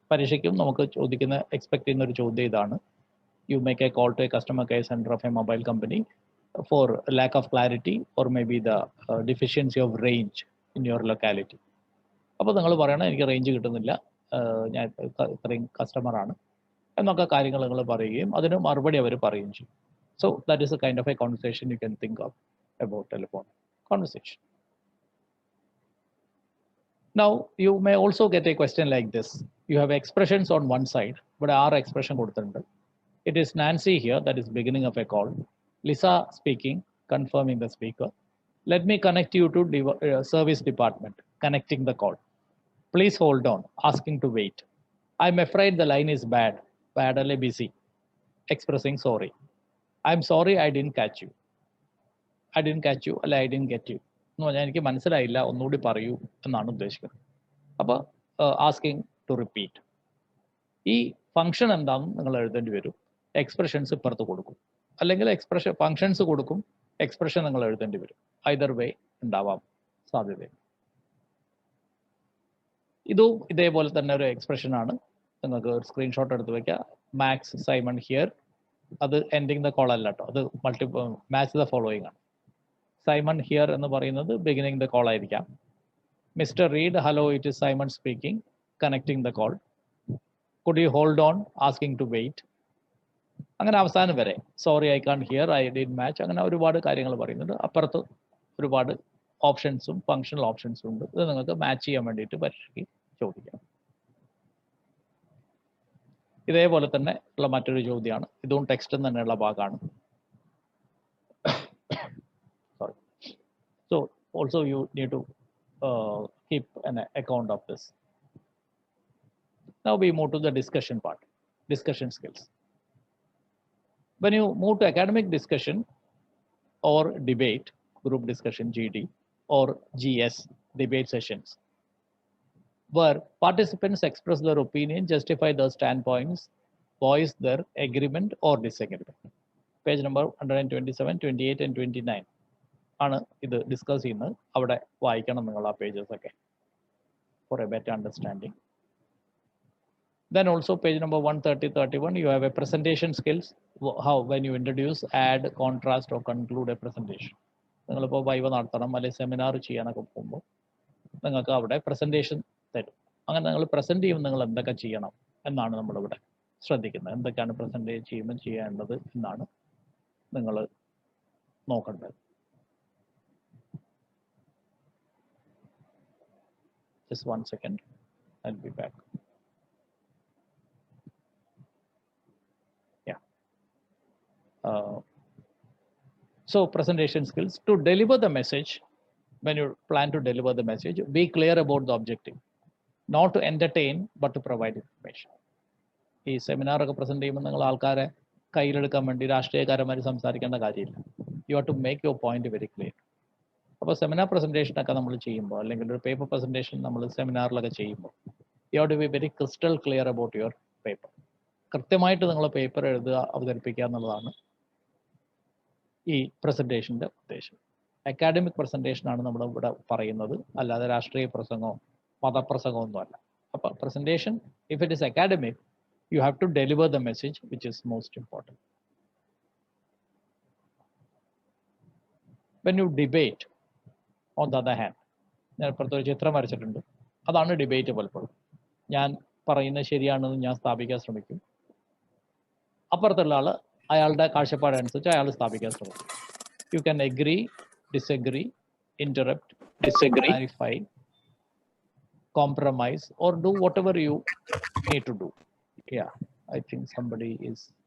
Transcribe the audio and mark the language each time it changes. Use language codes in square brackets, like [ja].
[ml] പരീക്ഷയ്ക്കും നമുക്ക് എക്സ്പെക്ട് ചെയ്യുന്ന ഒരു ചോദ്യം ഇതാണ്: [en] You make a call to a customer care centre of a mobile company for lack of clarity or may be the deficiency of range in your locality. [ml] അപ്പോൾ നിങ്ങൾ പറയണം, എനിക്ക് range കിട്ടുന്നില്ല, ഞാൻ ഇത്രയും കസ്റ്റമറാണ് എന്നൊക്കെ കാര്യങ്ങൾ നിങ്ങൾ പറയുകയും അതിന് മറുപടി അവർ പറയുകയും ചെയ്യും. [en] So that is a kind of a conversation you can think of about telephone conversation. Now, you may also get a question like this. You have expressions on one side, but our expression [ml] കൊടുത്തിട്ടുണ്ട്. [en] It is Nancy here, that is beginning of a call. Lisa speaking, confirming the speaker. Let me connect you to service department, connecting the call. Please hold on, asking to wait. I'm afraid the line is bad, badly busy. Expressing sorry. I'm sorry I didn't catch you. I didn't catch you, [ml] അല്ല [en] I didn't get you [ml] എന്ന് പറഞ്ഞാൽ എനിക്ക് മനസ്സിലായില്ല, ഒന്നുകൂടി പറയൂ എന്നാണ് ഉദ്ദേശിക്കുന്നത്. അപ്പോൾ [en] Asking to repeat. [ml] ഈ ഫംഗ്ഷൻ എന്താണെന്ന് നിങ്ങൾ എഴുതേണ്ടി വരും. എക്സ്പ്രഷൻസ് ഇപ്പുറത്ത് കൊടുക്കും, അല്ലെങ്കിൽ ഫംഗ്ഷൻസ് കൊടുക്കും, എക്സ്പ്രഷൻ നിങ്ങൾ എഴുതേണ്ടി വരും. [en] either way [ml] ഉണ്ടാവാം സാധ്യത. ഇതും ഇതേപോലെ തന്നെ ഒരു എക്സ്പ്രഷൻ ആണ്. നിങ്ങൾക്ക് ഒരു സ്ക്രീൻഷോട്ട് എടുത്ത് വെക്കുക. മാക്സ് സൈമൺ ഹിയർ, അത് [en] ending the call [ml] അല്ല കേട്ടോ, അത് [en] match the following [ml] ആണ്. [en] Simon here [ml] എന്ന് പറയുന്നത് [en] beginning the call [ml] ആയിരിക്കാം. [en] Mister Reed, hello it is Simon speaking, connecting the call. Could you hold on, asking to wait. [ml] അങ്ങനെ അവസാനം വരെ [en] sorry I can't hear, I did match, [ml] അങ്ങനെ ഒരുപാട് കാര്യങ്ങൾ പറയുന്നുണ്ട്. അപ്പുറത്ത് ഒരുപാട് ഓപ്ഷൻസും ഫങ്ഷണൽ ഓപ്ഷൻസും ഉണ്ട്. ഇത് നിങ്ങൾക്ക് മാച്ച് ചെയ്യാൻ വേണ്ടിയിട്ട് പരീക്ഷയ്ക്ക് ചോദിക്കാം. ഇതേപോലെ തന്നെ ഉള്ള മറ്റൊരു ചോദ്യമാണ്, ഇതും ടെക്സ്റ്റ് തന്നെയുള്ള ഭാഗമാണ്. [en] Sorry. So also you need to keep an account of this. Now we move to the discussion part, discussion skills. When you move to academic discussion or debate, group discussion GD, or GS, debate sessions, where participants express their opinion, justify their standpoints, voice their agreement or disagreement. Page number 127, 28 and 29 [ml] ആണ് ഇത് discuss ചെയ്യുന്നത്. അവിടെ വായിക്കണം നിങ്ങൾ ആ pages ഒക്കെ [en] For a better understanding. Then also page number 130, 31, you have a presentation skills, how when you introduce, add, contrast or conclude a presentation. [ml] നിങ്ങളിപ്പോൾ viva നടത്തണം അല്ലെങ്കിൽ സെമിനാർ ചെയ്യാനൊക്കെ പോകുമ്പോൾ നിങ്ങൾക്ക് അവിടെ പ്രസൻറ്റേഷൻ തരും. അങ്ങനെ നിങ്ങൾ പ്രസൻറ്റ് ചെയ്യുമ്പോൾ നിങ്ങൾ എന്തൊക്കെ ചെയ്യണം എന്നാണ് നമ്മളിവിടെ ശ്രദ്ധിക്കുന്നത്. എന്തൊക്കെയാണ് പ്രസൻറ്റ് ചെയ്യുമ്പോൾ ചെയ്യേണ്ടത് എന്നാണ് നിങ്ങൾ നോക്കേണ്ടത്. [en] Just 1 second, I'll be back. Yeah. So presentation skills, to deliver the message, when you plan to deliver the message, be clear about the objective, not to entertain but to provide information. [ml] ഈ സെമിനാറൊക്കെ present ചെയ്യുമ്പോൾ നിങ്ങൾ ആൾക്കാരെ കയ്യിലെടുക്കാൻ വേണ്ടി രാഷ്ട്രീയക്കാരന്മാർ സംസാരിക്കേണ്ട കാര്യമില്ല. [en] You have to make your point very clear. [ml] അപ്പോൾ seminar പ്രസന്റേഷനൊക്കെ നമ്മൾ ചെയ്യുമ്പോൾ, [en] അല്ലെങ്കിൽ ഒരു paper presentation നമ്മൾ സെമിനാറിലൊക്കെ ചെയ്യുമ്പോൾ, you have to be very crystal clear about your paper. [ml] കൃത്യമായിട്ട് നിങ്ങൾ പേപ്പർ എഴുതുക, അവതരിപ്പിക്കുക എന്നുള്ളതാണ് ഈ പ്രസന്റേഷൻ്റെ ഉദ്ദേശം. അക്കാഡമിക് പ്രസന്റേഷൻ ആണ് നമ്മൾ ഇവിടെ പറയുന്നത്, അല്ലാതെ രാഷ്ട്രീയ പ്രസംഗമോ മതപ്രസംഗമോ ഒന്നും അല്ല. [en] അപ്പോൾ presentation, if it is academic, you have to deliver the message, which is most important. When you debate, on the other hand, [ml] ഞാൻ ഇപ്പുറത്തെ ഒരു ചിത്രം വരച്ചിട്ടുണ്ട്, അതാണ് ഡിബേറ്റ്. പലപ്പോഴും ഞാൻ പറയുന്നത് ശരിയാണെന്ന് ഞാൻ സ്ഥാപിക്കാൻ ശ്രമിക്കും, അപ്പുറത്തുള്ള ആൾ അയാളുടെ കാഴ്ചപ്പാടനുസരിച്ച് അയാൾ സ്ഥാപിക്കാൻ ശ്രമിക്കും. [en] You can agree, disagree, interrupt, clarify, compromise, or do whatever you need to do. Yeah, I think somebody is.